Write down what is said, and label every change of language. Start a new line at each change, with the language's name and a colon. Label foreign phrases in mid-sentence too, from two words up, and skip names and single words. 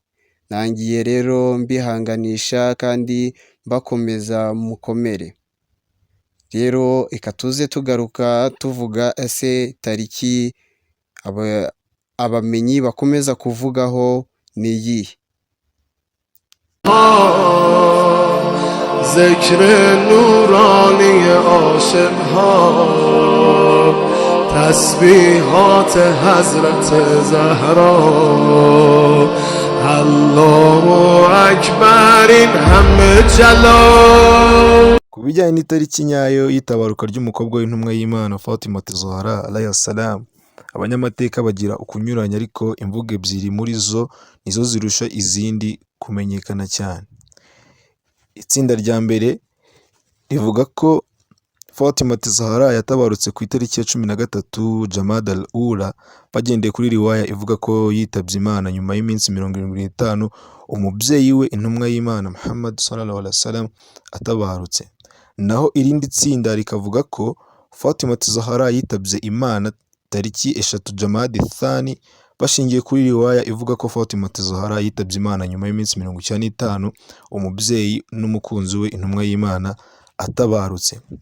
Kinyarwanda: Nangiye rero mbihanganisha kandi bakomeza mukomere. Rero ikatuze tugaruka tuvuga ese tariki abamenyi bakomeza kuvugaho ni iyihe?
Persian: ذکر نورانی عاشقها تسبیحات حضرت زهرا الله اکبر این همه جلال.
Kinyarwanda: Ku bijyanye n'itariki nyayo y'itabaruka ry'umukobwa w'intumwa y'Imana Fatima Zahra
Arabic: عليه السلام,
Kinyarwanda: abanyamateka bagira ukunyuranya, ariko imvugo ebyiri muri zo nizo zirusha izindi kumenyekana cyane. Itsinda rya mbere rivuga ko Fatima Zahra yatabarutse ku itariki ya 13 Jamad al-Ula, bagendeye kuri riwaya ivuga ko yitabye Imana nyuma y'iminsi 75 umubyeyi we intumwa y'Imana Muhammad
Arabic: صلى الله عليه وسلم
Kinyarwanda: atabarutse. Naho irindi tsinda rikavuga ko Fatima Zahra yitabye Imana tariki 3 Jamad al-Thani, bashingiye kuri riwaya ivuga ko Fatima Zahra yitabye Imana nyuma y'iminsi 95 umubyeyi n'umukunzi we intumwa y'Imana atabarutse.